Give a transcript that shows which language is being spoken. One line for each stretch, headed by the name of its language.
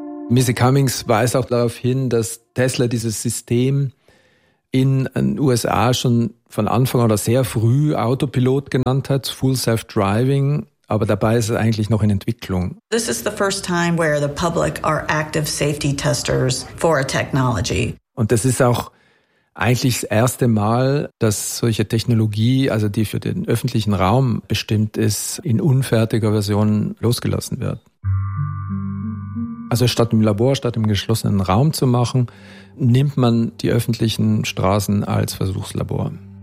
German: Missy Cummings weist auch darauf hin, dass Tesla dieses System in den USA schon von Anfang oder sehr früh Autopilot genannt hat, Full Self-Driving, aber dabei ist es eigentlich noch in Entwicklung.
English: This is the first time where the public are active safety testers for a technology.
German: Und das ist auch eigentlich das erste Mal, dass solche Technologie, also die für den öffentlichen Raum bestimmt ist, in unfertiger Version losgelassen wird. Also statt im Labor, statt im geschlossenen Raum zu machen, nimmt man die öffentlichen Straßen als Versuchslabor.